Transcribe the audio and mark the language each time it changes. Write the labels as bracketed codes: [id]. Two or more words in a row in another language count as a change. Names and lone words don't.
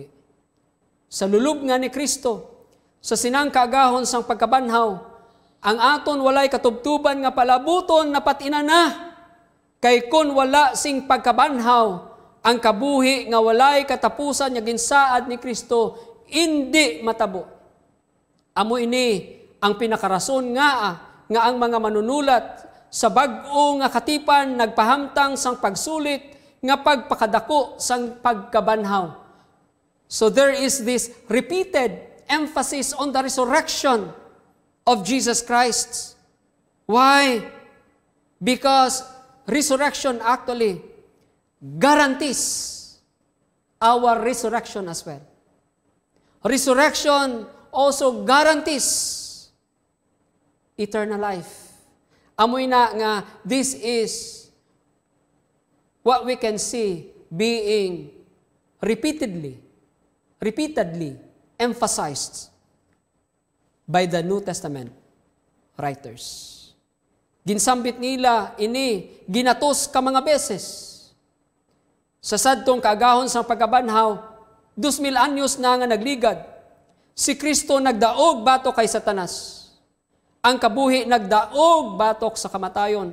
[hil] Sa lulub nga ni Kristo, sa sinang kaagahon sang pagkabanhaw, ang aton walay katubtuban nga palabuton na patina na, kay kun wala sing pagkabanhaw, ang kabuhi nga walay katapusan nga ginsaad ni Kristo, hindi matabo. Amo ini ang pinakarason nga ang mga manunulat sa bag-o nga katipan nagpahamtang sang pagsulit nga pagpakadako sang pagkabanhaw. [en] So there is this repeated emphasis on the resurrection of Jesus Christ. Why? Because resurrection actually guarantees our resurrection as well. Resurrection also guarantees eternal life. [hil] Amoy na nga [en] this is what we can see being repeatedly emphasized by the New Testament writers. [hil] Ginsambit nila ini ginatos ka mga beses. Sa sadtong kaagahon sa pagkabanhaw, 2,000 anyos na nga nagligad. Si Kristo nagdaog batok kay Satanas. Ang kabuhi nagdaog batok sa kamatayon.